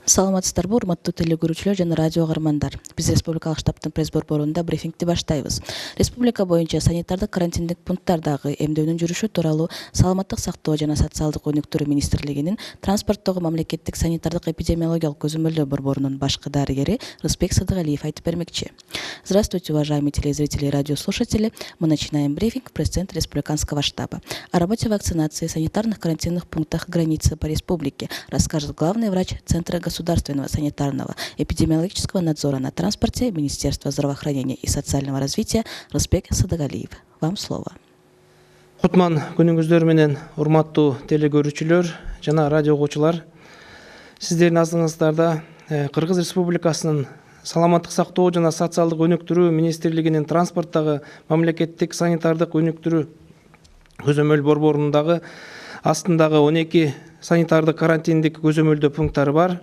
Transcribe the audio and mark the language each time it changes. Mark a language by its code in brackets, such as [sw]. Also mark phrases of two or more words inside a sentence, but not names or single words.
[ky] Саламатсыздарбы, урматтуу телекөрүүчүлөр жана радио каармандар. Биз республикалык штабтын пресс-борборунда брифингти баштайбыз. Республика боюнча санитардык карантиндик пункттардагы эмдөөнүн жүрүшү тууралуу Саламаттык сактоо жана социалдык өнүктүрүү министрлигинин транспорттогу мамлекеттик санитардык эпидемиологиялык көзөмөлдөө борборунун башкы дарыгери Рысбек Садыгалиев айтып бермекчи. [ru] Здравствуйте, уважаемые телезрители и радиослушатели. Мы начинаем брифинг в пресс-центре республиканского штаба. О работе вакцинации и санитарных карантинных пунктах границы по республике расскажет главный врач Центра государственного санитарного эпидемиологического надзора на транспорте Министерства здравоохранения и социального развития Рысбек Садыгалиев. Вам слово. [ky] Кутман күнүңүздөр менен урматтуу телекөрүүчүлөр жана радио окуучулар. Сиздердин назарыңыздарда Кыргыз Республикасынын Саламаттык сактоо жана социалдык өнүктүрүү министрлигинин транспорттагы мамлекеттик санитардык өнүктүрүү көзөмөл борборундагы астындагы 12 санитардык карантиндик көзөмөлдөө пункттары бар.